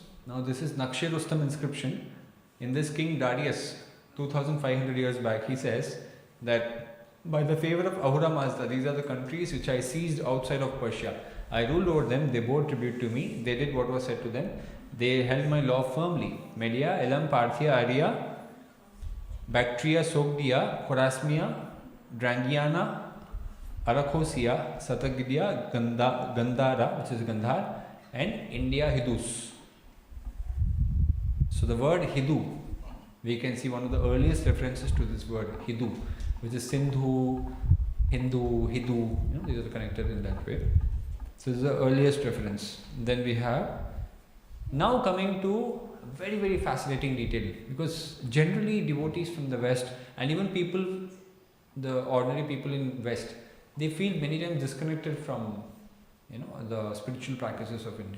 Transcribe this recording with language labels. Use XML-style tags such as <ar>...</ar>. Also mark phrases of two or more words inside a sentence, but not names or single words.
<en>Now this is Naqsh Rustam inscription. In this King Darius, 2500 years back, he says that by the favor of Ahura Mazda, these are the countries which I seized outside of Persia. I ruled over them, they bore tribute to me, they did what was said to them, they held my law firmly. Media, Elam, Parthia, Arya, Bactria, Sogdia, Chorasmia, Drangiana, Arachosia, Satagidya, Gandhara, which is Gandhar, and India Hindus. So the word Hindu, we can see one of the earliest references to this word Hindu, which is Sindhu, Hindu, Hindu, these are connected in that way. So this is the earliest reference. Then we have, now coming to very, very fascinating detail, because generally devotees from the West and even people, the ordinary people in West, they feel many times disconnected from, the spiritual practices of India.</en>